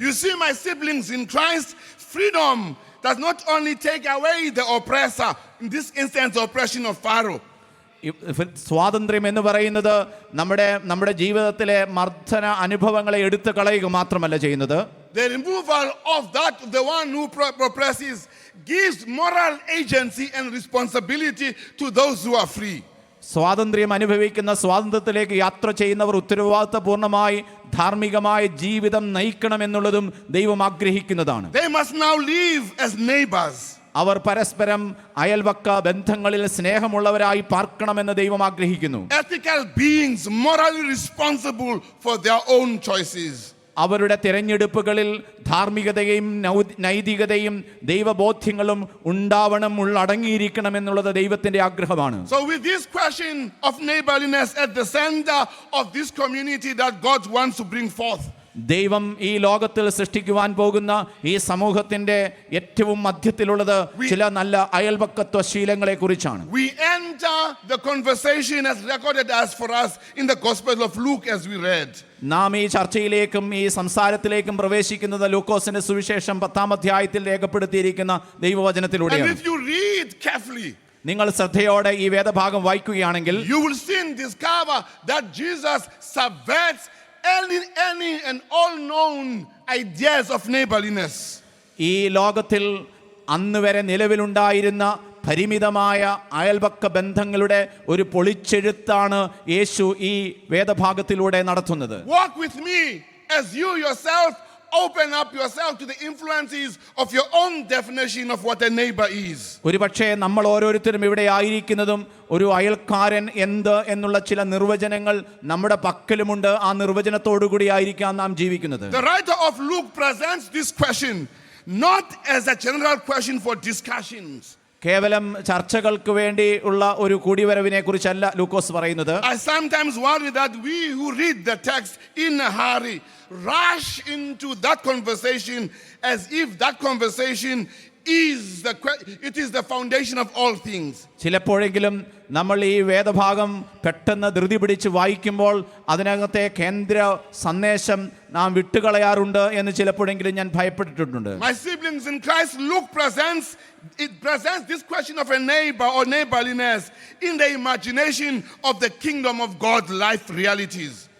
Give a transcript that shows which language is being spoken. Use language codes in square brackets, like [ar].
[en] You see, my siblings in Christ, freedom does not only take away the oppressor, in this instance the oppression of Pharaoh. [ml] സ്വാതന്ത്ര്യം എന്ന് പറയുന്നത് നമ്മുടെ ജീവിതത്തിലെ മർദ്ദന അനുഭവങ്ങളെ എടുത്തു കളയുക മാത്രമല്ല ചെയ്യുന്നത്. [en] The removal of that, the one who oppresses, gives moral agency and responsibility to those who are free. [ml] സ്വാതന്ത്ര്യം അനുഭവിക്കുന്ന സ്വാതന്ത്ര്യത്തിലേക്ക് യാത്ര ചെയ്യുന്നവർ ഉത്തരവാദിത്തപൂർണമായി ധാർമ്മികമായ ജീവിതം നയിക്കണമെന്നുള്ളതും ദൈവം ആഗ്രഹിക്കുന്നതാണ്. [en] They must now live as neighbors. [ml] അവർ പരസ്പരം അയൽവക്ക ബന്ധങ്ങളിൽ സ്നേഹമുള്ളവരായി പാർക്കണമെന്ന് ദൈവം ആഗ്രഹിക്കുന്നു. [en] Ethical beings, morally responsible for their own choices. [ml] അവരുടെ തിരഞ്ഞെടുപ്പുകളിൽ ധാർമ്മികതയും നൈതികതയും ദൈവബോധ്യങ്ങളും ഉണ്ടാവണം, ഉള്ളടങ്ങിയിരിക്കണം എന്നുള്ളത് ദൈവത്തിന്റെ ആഗ്രഹമാണ്. [en] So with this question of neighborliness at the center of this community that God wants to bring forth, [ml] ദൈവം ഈ ലോകത്തിൽ സൃഷ്ടിക്കുവാൻ പോകുന്ന ഈ സമൂഹത്തിന്റെ ഏറ്റവും മധ്യത്തിലുള്ളത് ചില നല്ല അയൽപക്കത്വ ശീലങ്ങളെ കുറിച്ചാണ്. [en] We enter the conversation as recorded as for us in the Gospel of Luke as we read. [ml] നാം ഈ ചർച്ചയിലേക്കും ഈ സംസാരത്തിലേക്കും പ്രവേശിക്കുന്നത് ലൂക്കോസിന്റെ സുവിശേഷം 10-ാം അധ്യായത്തിൽ രേഖപ്പെടുത്തിയിരിക്കുന്ന ദൈവവചനത്തിലൂടെയാണ്. [en] And if you read carefully, [ml] നിങ്ങൾ ശ്രദ്ധയോടെ ഈ വേദഭാഗം വായിക്കുകയാണെങ്കിൽ [en] you will soon discover that Jesus subverts any and all known ideas of neighborliness. [ml] ഈ ലോകത്തിൽ അന്ന് വരെ നിലവിലുണ്ടായിരുന്ന പരിമിതമായ അയൽപക്ക ബന്ധങ്ങളുടെ ഒരു പൊളിച്ചെഴുത്താണ് യേശു ഈ വേദഭാഗത്തിലൂടെ നടത്തുന്നത്. [en] Walk with me as you yourself open up yourself to the influences of your own definition of what a neighbor is. [ml] ഒരുപക്ഷേ നമ്മൾ ഓരോരുത്തരും ഇവിടെ ആയിരിക്കുന്നതും ഒരു അയൽക്കാരൻ എന്ത് എന്നുള്ള ചില നിർവചനങ്ങൾ നമ്മുടെ പക്കലുമുണ്ട്. ആ നിർവചനത്തോടു കൂടി ആയിരിക്കാം നാം ജീവിക്കുന്നത്. [en] The writer of Luke presents this question not as a general question for discussions. [ml] കേവലം ചർച്ചകൾക്ക് വേണ്ടി ഉള്ള ഒരു കൂടിവരവിനെ കുറിച്ചല്ല ലൂക്കോസ് പറയുന്നത്. [en] I sometimes worry that we who read the text in a hurry rush into that conversation as if that conversation is the foundation of all things. [ml] ചിലപ്പോഴെങ്കിലും നമ്മൾ ഈ വേദഭാഗം പെട്ടെന്ന് ധൃതി പിടിച്ച് വായിക്കുമ്പോൾ അതിനകത്തെ കേന്ദ്ര സന്ദേശം നാം വിട്ടുകളയാറുണ്ട് എന്ന് ചിലപ്പോഴെങ്കിലും ഞാൻ ഭയപ്പെട്ടിട്ടുണ്ട്. [en] My siblings in Christ, Luke presents this question of a neighbor or neighborliness in the imagination of the kingdom of God life realities.